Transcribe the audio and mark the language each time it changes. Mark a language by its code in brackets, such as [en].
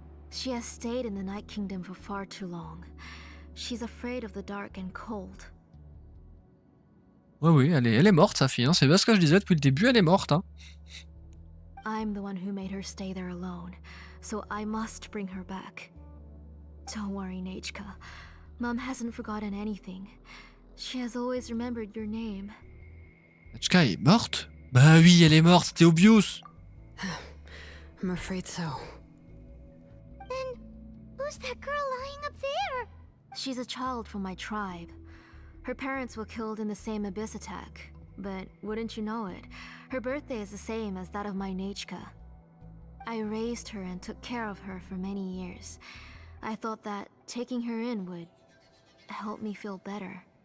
[en] She has stayed in the Night Kingdom for far too long. She's afraid of the dark and cold. [fr] Ouais, oui, elle est morte, sa fille. Hein. C'est bien ce que je disais depuis le début, elle est morte. Hein. [en] I'm the one who made her stay there alone, so I must bring her back. Don't worry, Nachka. Mom hasn't forgotten anything. She has always remembered your name. [fr] Nachka est morte? Bah oui, elle est morte, c'était obvious. [en] I'm afraid so. Then, who's that girl lying up there? She's a child from my tribe. Her parents were killed in the same abyss attack. But wouldn't you know it, her birthday is the same as that of my Nachka. I raised her and took care of her for many years. I thought that taking her in would help me feel better.